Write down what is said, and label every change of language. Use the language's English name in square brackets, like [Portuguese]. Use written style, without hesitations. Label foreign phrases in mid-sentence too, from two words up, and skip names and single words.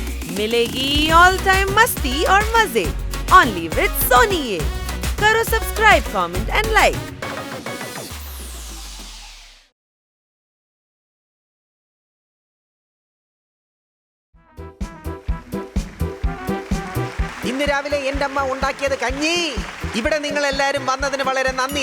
[Hindi] मिलेगी [English] all time [Hindi] मस्ती और मजे [English] only with [Hindi] सोनी ये। [English] करो subscribe, comment and like. [Malayalam] ഇന്ന് രാവിലെ എൻ്റെ അമ്മ ഉണ്ടാക്കിയത് കഞ്ഞി. ഇവിടെ നിങ്ങൾ എല്ലാവരും വന്നതിന് വളരെ നന്ദി.